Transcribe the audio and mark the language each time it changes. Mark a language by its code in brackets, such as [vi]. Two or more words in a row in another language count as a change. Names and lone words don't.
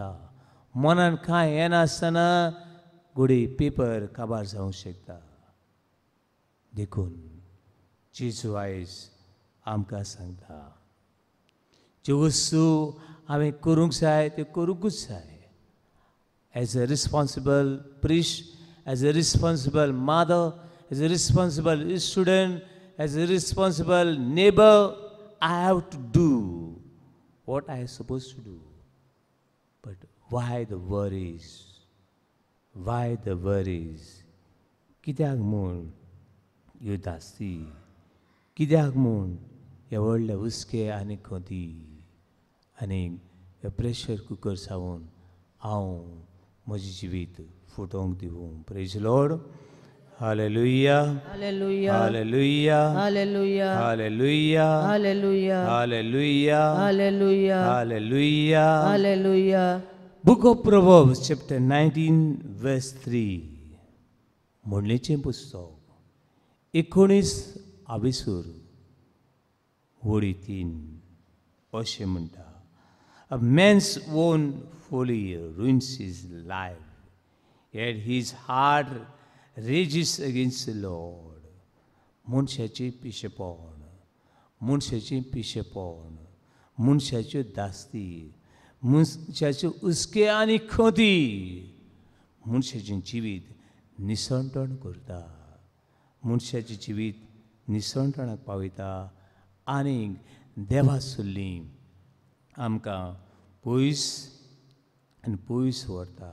[kok] मनान कांय येनासतना घडे पेपर काबार जावंक शकता. देखून जेजू आयज आमकां सांगता, ज्यो वस्तू हांवें करूंक जाय त्यो करूंकूच जाय. [en] as a responsible priest, as a responsible mother, as a responsible student, as a responsible neighbor, I have to do what I am supposed to do. But why the worries? Why the worries? [kok] कित्याक म्हूण ह्यो दास्ती? कित्याक म्हूण हे व्हडले हुस्के आनी खोती आनी हे [en] pressure cooker [kok] जावन हांव म्हजें जिवीत फुटोवंक दिवूं? [en] praise Lord. Hallelujah. Hallelujah. Hallelujah. Hallelujah. Hallelujah. Hallelujah. Hallelujah. Hallelujah. Hallelujah. Hallelujah. Book of Proverbs chapter 19 verse 3. [kok] म्हणलेचें पुस्तक 19 वडी 3 अशें म्हणटा, [en] A man's own folly ruins his life, yet his heart rages against the Lord. [kok] मनशाचें पिशेपण, मनशाच्यो दास्ती, मनशाच्यो हुस्के आनी खोती मनशाचें जिवीत निसंटण करता. मनशाचें जिवीत निसंटणाक पावयता आनी देवा सोडली आमकां पयस आनी पयस व्हरता.